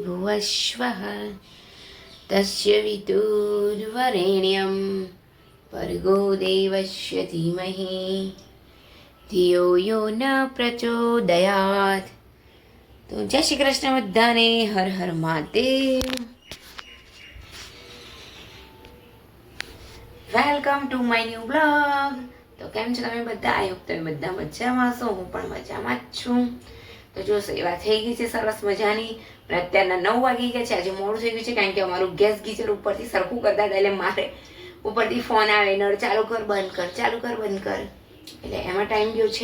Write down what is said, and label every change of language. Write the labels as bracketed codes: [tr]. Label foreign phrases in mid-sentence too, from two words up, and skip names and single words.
[sa] वश्वः तस्य विदुर्वरेण्यं भर्गो देवस्य धीमहि धियो यो न प्रचोदयात्। [gu] તો જય શ્રી કૃષ્ણ બધાને, हर हर महादेव। [en] Welcome to my new blog. [gu] તો કેમ છો તમે બધા? [en] I hope [gu] તમે બધા મજામાં હશો, હું પણ મજામાં જ છું। તો જો સેવા થઈ ગઈ છે સરસ મજાની, પણ અત્યારના 9 વાગી ગયા છે। આજે મોડું થઈ ગયું છે કારણ કે અમારું ગેસ ગીઝર ઉપરથી સરખું કરતા હતા, એટલે મારે ઉપરથી ફોન આવે, નળ ચાલુ કર બંધ કર, ચાલુ કર બંધ કર, એટલે એમાં ટાઈમ ગયો છે।